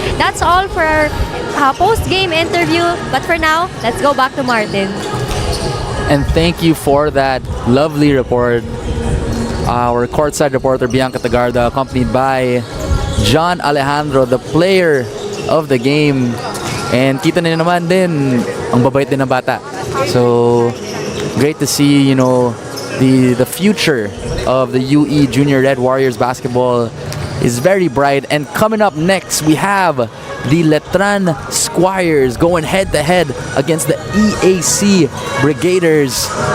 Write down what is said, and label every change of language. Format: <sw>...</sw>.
<en>That's all for our post-game interview. But for now, let's go back to Martin. And thank you for that lovely report. Our courtside reporter Bianca Tagarda, accompanied by John Alejandro, the player of the game.</en> <tl>And kita niyo naman din, ang babait din ng bata.</tl> <en>So, great to see, you know, the future of the UE Junior Red Warriors basketball is very bright. And coming up next, we have the Letran Squires going head-to-head against the EAC Brigaders.</en>